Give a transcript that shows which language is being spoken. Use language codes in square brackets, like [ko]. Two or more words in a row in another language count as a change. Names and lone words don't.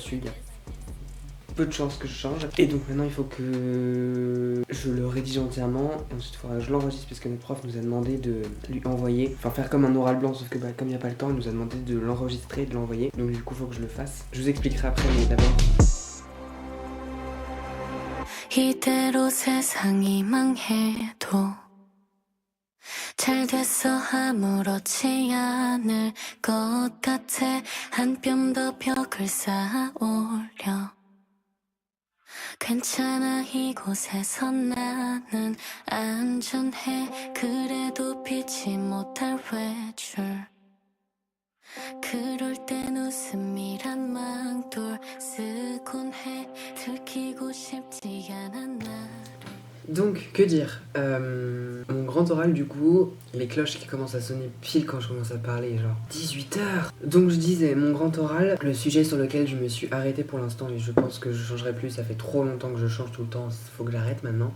[fr] Il y a peu de chances que je change. Et donc maintenant il faut que je le rédige entièrement et ensuite il faudra que je l'enregistre parce que notre prof nous a demandé de lui envoyer, enfin faire comme un oral blanc, sauf que bah, comme il n'y a pas le temps, il nous a demandé de l'enregistrer et de l'envoyer. Donc du coup il faut que je le fasse. Je vous expliquerai après, mais d'abord... [ko] 이대로 세상이 망해도 잘 됐어 아무렇지 않을 것 같아 한 뼘 더 벽을 쌓아올려 괜찮아 이곳에서 나는 안전해 그래도 피치 못할 외출 그럴 땐 웃음이란 망돌 쓰곤 해 들키고 싶지 않아 나. [fr] Donc, que dire, mon grand oral du coup, les cloches qui commencent à sonner pile quand je commence à parler, genre 18h. Donc je disais, mon grand oral, le sujet sur lequel je me suis arrêtée pour l'instant et je pense que je changerai plus, ça fait trop longtemps que je change tout le temps, faut que j'arrête maintenant.